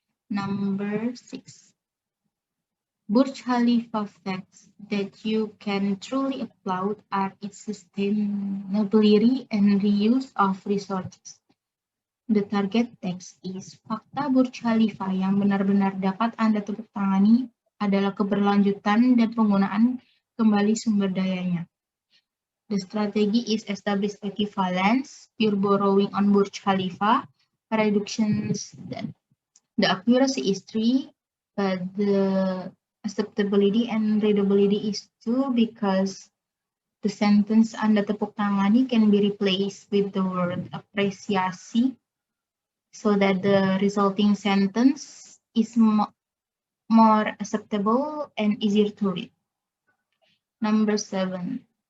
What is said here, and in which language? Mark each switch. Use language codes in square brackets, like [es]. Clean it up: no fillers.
[en] Number 6. Burj Khalifa facts that you can truly applaud are its sustainability and reuse of resources. The target text is [id] fakta Burj Khalifa yang benar-benar dapat Anda tepuk tangani adalah keberlanjutan dan penggunaan kembali sumber dayanya. [en] The strategy is establish equivalence, pure borrowing on Burj Khalifa, reductions. The accuracy is 3, but the acceptability and readability is 2 because the sentence [id] Anda tepuk tangani [en] can be replaced with the word apresiasi, so that the resulting sentence is more acceptable and easier to read. Number 7.